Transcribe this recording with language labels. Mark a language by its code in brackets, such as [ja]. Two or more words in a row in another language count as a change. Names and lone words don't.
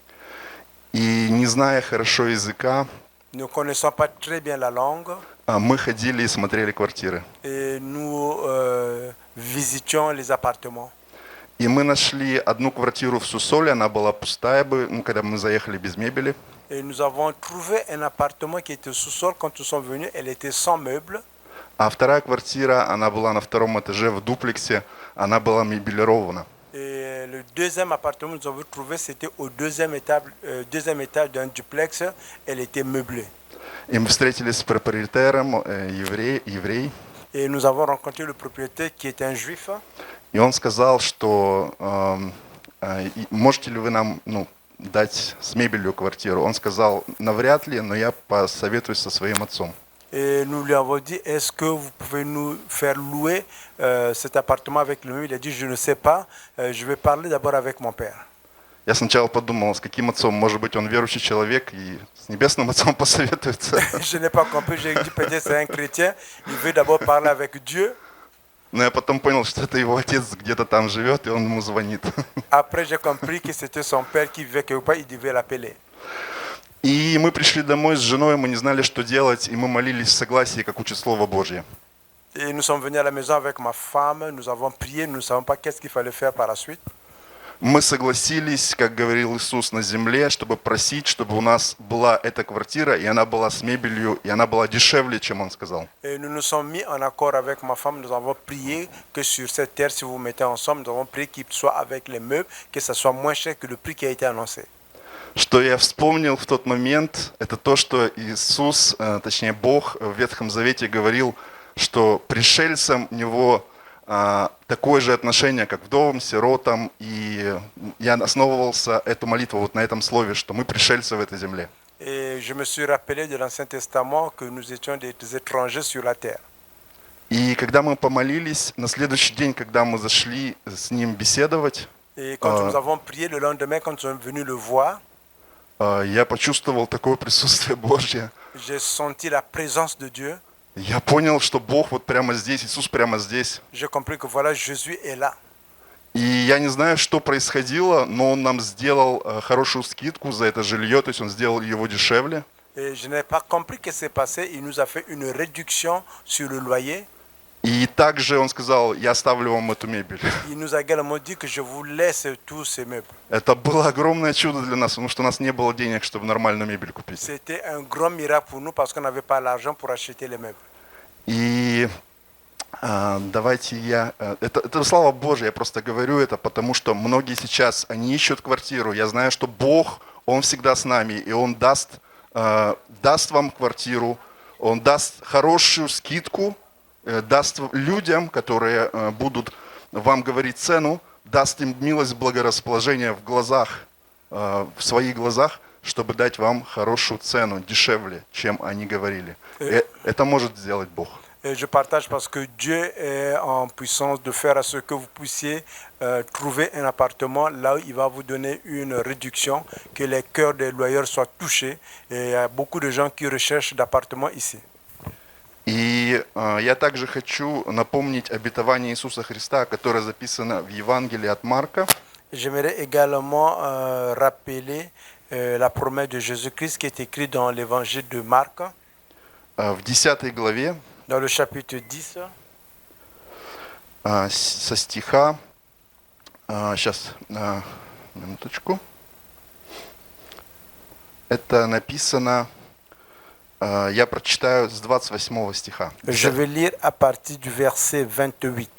[ru] И не зная хорошо языка, [fr] Ne connaissant pas très bien la langue, [ru] мы ходили и смотрели квартиры. [fr] et nous visitions les appartements. [ru] И мы нашли одну квартиру в Сусоле, она была пустая, когда мы заехали без мебели. [fr] Et nous avons trouvé un appartement qui était au sous-sol. Quand nous sommes venus, elle était sans meubles. [ru] А вторая квартира, она была на втором этаже в дуплексе, она была мебелирована. [fr] Et le deuxième appartement que nous avons trouvé, c'était au deuxième étage d'un duplex. Elle était meublée. [ru] И мы встретились с проприетаром, еврей. Et nous avons rencontré le propriétaire qui est un juif. И он сказал, что можете ли вы нам дать с мебелью квартиру. Он сказал, навряд ли, но я посоветуюсь со своим отцом. [fr] Et nous lui avons dit, est-ce que vous pouvez nous faire louer cet appartement avec le meuble? Il a dit, je ne sais pas, je vais parler d'abord avec mon père. [ru] Я сначала подумал, с каким отцом, может быть, он верующий человек и с небесным отцом посоветуется. [fr] Je n'ai pas compris, j'ai dit peut-être c'est un chrétien, il veut d'abord parler avec Dieu. [ru] Но я потом понял, что это его отец где-то там живет, и он ему звонит. [fr] Après, j'ai compris que c'était son père qui vivait quelque part, il devait l'appeler. [ru] И мы пришли домой с женой, мы не знали, что делать, и мы молились в согласии, как учит Слово Божье. [fr] Et nous sommes venus à la maison avec ma femme, nous avons prié, nous ne savons pas qu'est-ce qu'il fallait faire par la suite. [ru] Мы согласились, как говорил Иисус, на земле, чтобы просить, чтобы у нас была эта квартира, и она была с мебелью, и она была дешевле, чем он сказал. [fr] Et nous nous sommes mis en accord avec ma femme, nous avons prié que sur cette terre, si vous vous mettez ensemble, nous avons prié qu'il soit avec les meubles, que ça soit moins cher que le prix qui a été annoncé. [ru] Что я вспомнил в тот момент, это то, что Иисус, точнее Бог в Ветхом Завете говорил, что пришельцам у него такое же отношение, как вдовам, сиротам, и я основывался эту молитву вот на этом слове, что мы пришельцы в этой земле. [fr] Et je me suis rappelé de l'Ancien Testament que nous étions des étrangers sur la terre. [ru] И когда мы помолились, на следующий день, когда мы зашли с ним беседовать, [fr] Et quand nous avons prié le lendemain, quand nous sommes venus le voir, [ru] я почувствовал такое присутствие Божье. [fr] j'ai senti la présence de Dieu. [ru] Я понял, что Бог вот прямо здесь, Иисус прямо здесь. [fr] J'ai compris que voilà, Jésus est là. [ru] И я не знаю, что происходило, но Он нам сделал хорошую скидку за это жилье, то есть Он сделал его дешевле. [fr] Et je n'ai pas compris ce qui s'est passé. Il nous a fait une réduction sur le loyer. [ru] И также Он сказал, я оставлю вам эту мебель. [fr] Il nous a également dit que je vous laisse tous ces meubles. [ru] Это было огромное чудо для нас, потому что у нас не было денег, чтобы нормальную мебель купить. [fr] C'était un grand miracle pour nous parce qu'on n'avait pas l'argent pour acheter les meubles. [ru] И давайте это слава Божья, я просто говорю это, потому что многие сейчас, они ищут квартиру. Я знаю, что Бог, Он всегда с нами, и Он даст вам квартиру, Он даст хорошую скидку, даст людям, которые будут вам говорить цену, даст им милость, благорасположение в глазах, в своих глазах, чтобы дать вам хорошую цену, дешевле, чем они говорили. Это может сделать Бог. [fr] Et je partage parce que Dieu est en puissance de faire à ce que vous puissiez trouver un appartement là où il va vous donner une réduction, que les cœurs des loyers soient touchés. Et il y a beaucoup de gens qui recherchent d'appartements ici. [ru] И я также хочу напомнить обетование Иисуса Христа, которое записано в Евангелии от Марка. [fr] J'aimerais également rappeler la promesse de Jésus-Christ qui est écrite dans l'évangile de Marc. [ru] В 10 главе, [fr] Dans le chapitre 10, [ru] со стиха, сейчас, минуточку, это написано, я прочитаю с 28 стиха. [fr] je vais lire à partir du verset 28.